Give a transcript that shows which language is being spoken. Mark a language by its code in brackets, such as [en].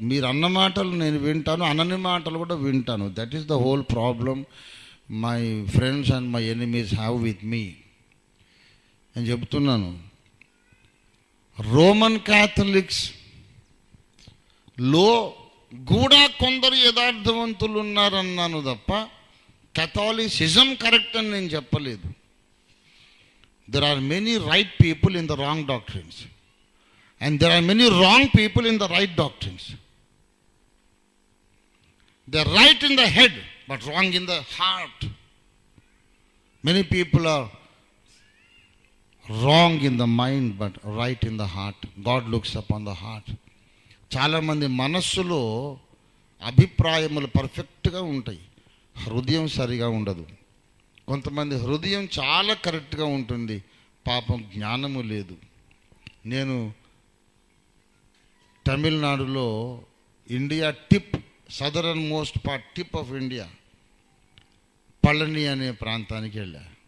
[te] మీరు అన్న మాటలు నేను వింటాను, అనని మాటలు కూడా వింటాను. [en] that is the whole problem my friends and my enemies have with me [te] అని చెబుతున్నాను. రోమన్ క్యాథలిక్స్ లో కూడా కొందరు యథార్థవంతులు ఉన్నారన్నాను తప్ప catholicism కరెక్ట్ అని నేను చెప్పలేదు. [en] There are many right people in the wrong doctrines and there are many wrong people in the right doctrines. They are right in the head but wrong in the heart. Many people are wrong in the mind but right in the heart. God looks upon the heart. [te] చాలా మంది మనస్సులో అభిప్రాయములు పర్ఫెక్ట్గా ఉంటాయి, హృదయం సరిగా ఉండదు. కొంతమంది హృదయం చాలా కరెక్ట్గా ఉంటుంది, పాపం జ్ఞానము లేదు. నేను తమిళనాడులో India tip, [en] southernmost part tip of India, [te] Palani అనే ప్రాంతానికి వెళ్ళా.